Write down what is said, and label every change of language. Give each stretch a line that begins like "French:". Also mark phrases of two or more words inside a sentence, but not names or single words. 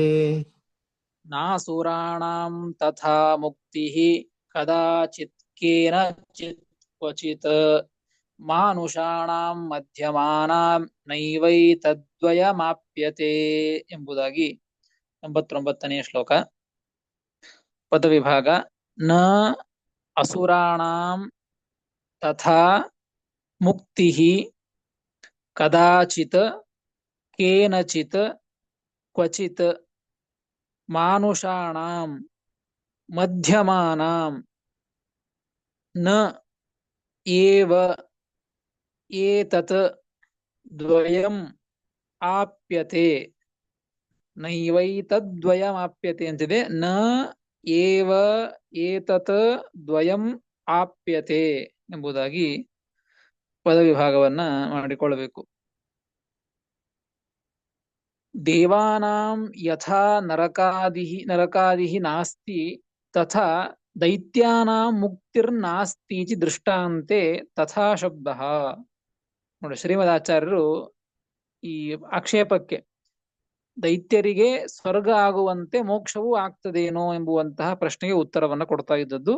Sanskrit: ನಾಸುರಾಣಾಂ ತಥಾ ಮುಕ್ತಿಃ ಕದಾಚಿತ್ ಕೇನಚಿತ್ ಕ್ವಚಿತ್ ಮಾನುಷಾಣಾಂ ಮಧ್ಯಮಾನಾಂ ನೈವೈತದ್ವಯಮಾಪ್ಯತೆ
Kannada: ಎಂಬುದಾಗಿ 89ನೇ ಶ್ಲೋಕ.
Sanskrit: ಪದವಿಭಾಗ. ನ ಅಸುರಾಣಾಂ ತಥಾ ಮುಕ್ತಿಃ ಕದಾಚಿತ್ ಕೇನಚಿತ್ ಕ್ವಚಿತ್ ಮಾನುಷಾಣಾಂ ಮಧ್ಯಮಾನಾಂ ನ ಏವ ಏತತ್ ದ್ವಯಂ ಆಪ್ಯತೆ.
Kannada: ನೈವೈತದ್ವಯಮಾಪ್ಯತೆ ಅಂತಿದೆ.
Sanskrit: ನ ಏವ ಏತತ್ ದ್ವಯಂ ಆಪ್ಯತೆ
Kannada: ಎಂಬುದಾಗಿ ಪದವಿಭಾಗವನ್ನ ಮಾಡಿಕೊಳ್ಳಬೇಕು.
Sanskrit: ದೇವಾನಾಂ ಯಥಾ ನರಕಾದಿಃ ನಾಸ್ತಿ ತಥಾ ದೈತ್ಯಾನಾಂ ಮುಕ್ತಿರ್ನಾಸ್ತೀತಿ ದೃಷ್ಟಾಂತೆ ತಥಾ ಶಬ್ದಃ.
Kannada: ನೋಡಿ, ಶ್ರೀಮದಾಚಾರ್ಯರು ಈ ಆಕ್ಷೇಪಕ್ಕೆ ದೈತ್ಯರಿಗೆ ಸ್ವರ್ಗ ಆಗುವಂತೆ ಮೋಕ್ಷವೂ ಆಗ್ತದೇನೋ ಎಂಬುವಂತಹ ಪ್ರಶ್ನೆಗೆ ಉತ್ತರವನ್ನ ಕೊಡ್ತಾ ಇದ್ದದ್ದು.